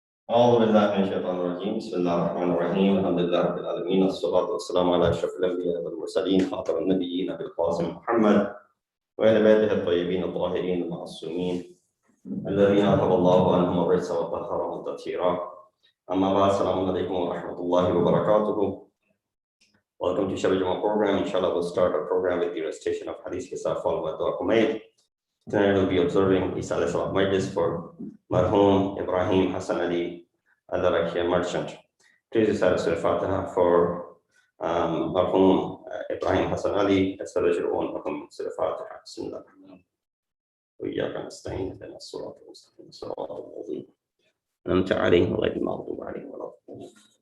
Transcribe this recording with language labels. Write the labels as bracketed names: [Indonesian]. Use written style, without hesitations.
[Arabic] أعوذ بالله من الشيطان الرجيم بسم الله الرحمن الرحيم الحمد لله رب العالمين والصلاة والسلام على أشرف الأنبياء والمرسلين خاتم النبيين أبي القاسم محمد وآل بيته الطيبين الطاهرين المعصومين الذين أذهب الله عنهم الرجس وطهرهم تطهيرا. أما بعد, السلام عليكم ورحمة الله وبركاته. [English] Welcome to Shabe Jumah program. Inshallah, we'll start our program with the recitation of Hadith Kisah followed by Dua Kumail. Tonight we'll be observing Eisal-e-Thawab Majlis for Marhum Ibrahim Hassan Ali Al-Rakia Merchant. Please recite Surah Fatiha for Marhum Ibrahim Hassan Ali, as well as your own Marhum Surah Fatiha. Bismillah. [Arabic] وإياك نستعين اهدنا الصراط المستقيم صراط الذين أنعمت عليهم غير المغضوب عليهم ولا الضالين.